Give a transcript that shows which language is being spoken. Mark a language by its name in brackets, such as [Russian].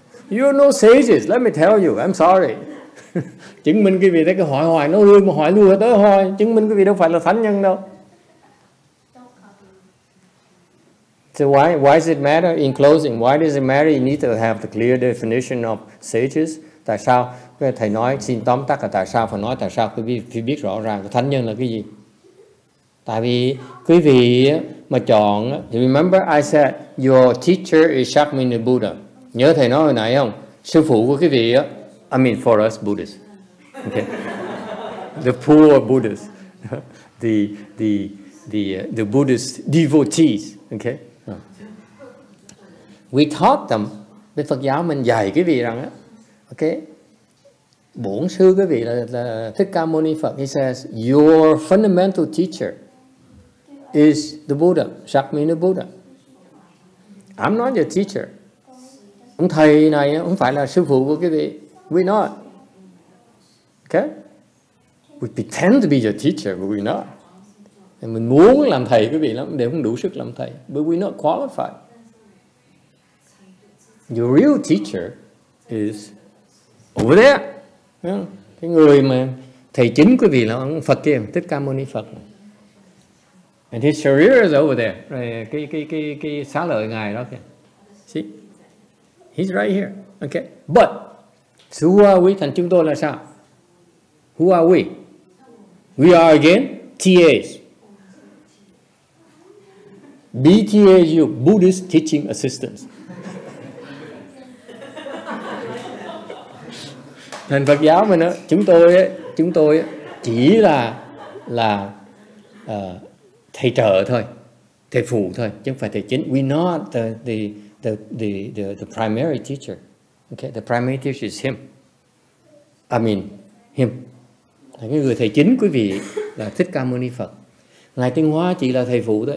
[English] You're no sages. Let me tell you. I'm sorry. [Vietnamese] Chứng minh quý vị thấy cái hỏi nó lui mà hỏi lui tới thôi. Chứng minh quý vị đâu phải là thánh nhân đâu. [English] So why does it matter? In closing, why does it matter? You need to have the clear definition of sages. [Vietnamese] Tại sao? Thầy nói, xin tóm tắt là tại sao phải nói tại sao phải biết rõ ràng thánh nhân là cái gì. Tại vì quý vị mà chọn, [English] remember I said your teacher is Shakmini Buddha. [Vietnamese] Nhớ thầy nói hồi nãy không? Sư phụ của quý vị á, [English] I mean for us Buddhists. Okay. The poor Buddhists. The Buddhist devotees. Okay. We taught them. [Vietnamese] Bên Phật giáo mình dạy quý vị rằng á, okay, bổn sư quý vị là Thích Ca Mâu Ni Phật. [English] He says your fundamental teacher is the Buddha, Shakmini Buddha. I'm not your teacher. [Vietnamese] Ông thầy này không phải là sư phụ của quý vị. [English] We're not. Okay? We pretend to be your teacher, but we're not. [Vietnamese] Mình muốn làm thầy quý vị lắm, đều không đủ sức làm thầy. [English] But we're not qualified. Your real teacher is over there. [Vietnamese] Cái người mà thầy chính quý vị là ông Phật kia, Thích Ca Mâu Ni Phật. [English] And his career is over there. [Vietnamese] Rồi cái xá lợi ngài đó kìa. [English] See? He's right here. [Vietnamese] Okay. [English] But so who are we? [Vietnamese] Thành chúng tôi là sao? [English] Who are we? We are again TAs. BTAs, Buddhist Teaching Assistants. [Vietnamese] Thành Phật giáo mình đó, chúng tôi chỉ là thầy trợ thôi, thầy phụ thôi, chứ không phải thầy chính. [English] We're not the primary teacher. Okay, the primary teacher is him. I mean him. [Vietnamese] Cái người thầy chính quý vị là Thích Ca Mâu Ni Phật. Ngài Tinh Hoa chỉ là thầy phụ thôi.